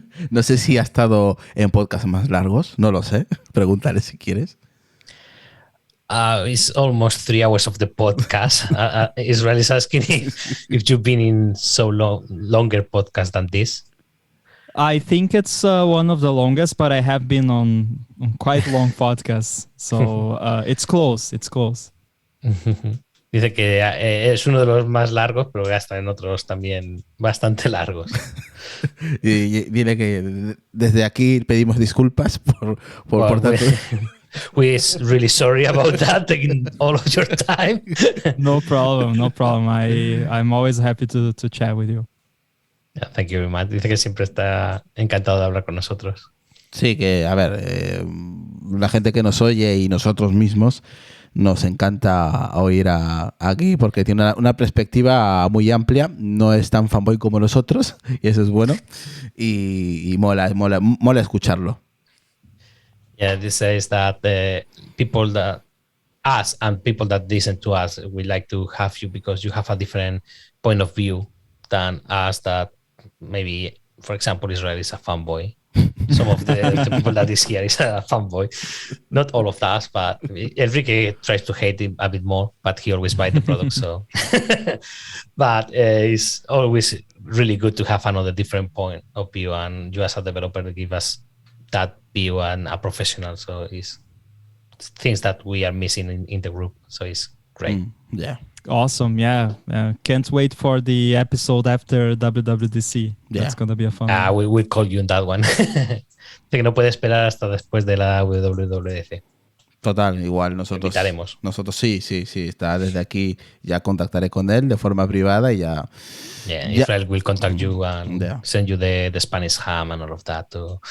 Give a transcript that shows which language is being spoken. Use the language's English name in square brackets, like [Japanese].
[Spanish] No sé si ha estado en podcasts más largos, no lo sé. Pregúntale si quieres. [English] It's almost 3 hours of the podcast. Israel is asking if you've been in longer podcast than this. I think it's one of the longest, but I have been on quite long podcasts. So it's close. It's close. [Spanish] Dice que es uno de los más largos, pero ya está en otros también bastante largos. Y viene que desde aquí pedimos disculpas por tanto. [English] We're really sorry about that, taking all of your time. No problem. I'm always happy to chat with you. Yeah, thank you very much. [Spanish] Dice que siempre está encantado de hablar con nosotros. Sí, que a ver, la gente que nos oye y nosotros mismos nos encanta oír aquí porque tiene una perspectiva muy amplia, no es tan fanboy como nosotros y eso es bueno y mola escucharlo. [English] Yeah, this says that the people that us and people that listen to us, we like to have you because you have a different point of view than us that maybe, for example, Israel is a fanboy. Some of the people that is here is a fanboy. Not all of us, but Enrique tries to hate him a bit more, but he always buys the product. So, but it's always really good to have another different point of view, and you as a developer give us that view and a professional. So it's things that we are missing in the group. So it's great. Yeah. Awesome, yeah. Can't wait for the episode after WWDC. Yeah. That's gonna be a fun one. We call you in that one. [Spanish] Que no puede esperar hasta después de la WWDC. Total, igual nosotros sí, está desde aquí, ya contactaré con él de forma privada y ya. [English] Yeah, Israel will contact you and send you the Spanish ham and all of that too.